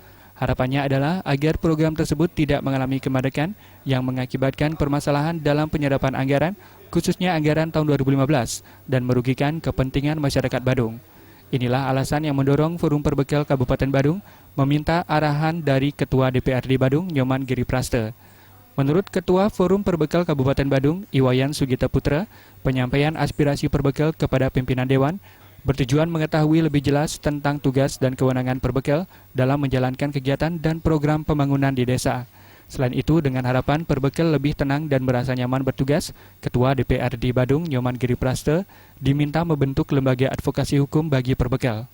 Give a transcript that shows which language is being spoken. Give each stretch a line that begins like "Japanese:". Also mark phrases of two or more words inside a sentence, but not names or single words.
Indonesian: Harapannya adalah agar program tersebut tidak mengalami kemadekan yang mengakibatkan permasalahan dalam penyerapan anggaran, khususnya anggaran tahun 2015, dan merugikan kepentingan masyarakat Badung. Inilah alasan yang mendorong Forum Perbekel Kabupaten Badung meminta arahan dari Ketua DPRD Badung, Nyoman Giri Praste. Menurut Ketua Forum Perbekel Kabupaten Badung, Iwayan Sugita Putra, penyampaian aspirasi perbekel kepada pimpinan Dewan bertujuan mengetahui lebih jelas tentang tugas dan kewenangan perbekel dalam menjalankan kegiatan dan program pembangunan di desa. Selain itu, dengan harapan perbekel lebih tenang dan merasa nyaman bertugas, Ketua DPRD Badung, Nyoman Giri Praste, diminta membentuk lembaga advokasi hukum bagi perbekel.